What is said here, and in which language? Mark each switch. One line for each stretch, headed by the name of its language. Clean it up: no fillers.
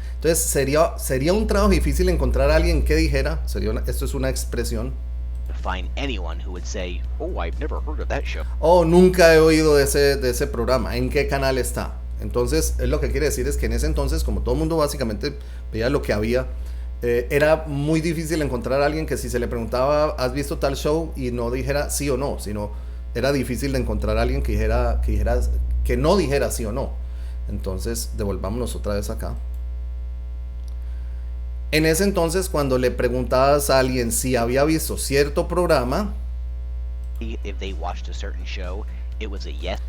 Spanish: Entonces sería un trabajo difícil encontrar a alguien que dijera, esto es una expresión.
English: Find anyone who would say, "Oh, I've never heard of that show."
Spanish: Oh, nunca he oído de ese programa. ¿En qué canal está? Entonces, lo que quiere decir es que en ese entonces, como todo el mundo básicamente veía lo que había, era muy difícil encontrar a alguien que si se le preguntaba, ¿has visto tal show? Y no dijera sí o no, sino era difícil de encontrar a alguien que no dijera sí o no. Entonces, devolvámonos otra vez acá. En ese entonces, cuando le preguntabas a alguien si había visto cierto programa,
English: if they watched a certain show, it was a yes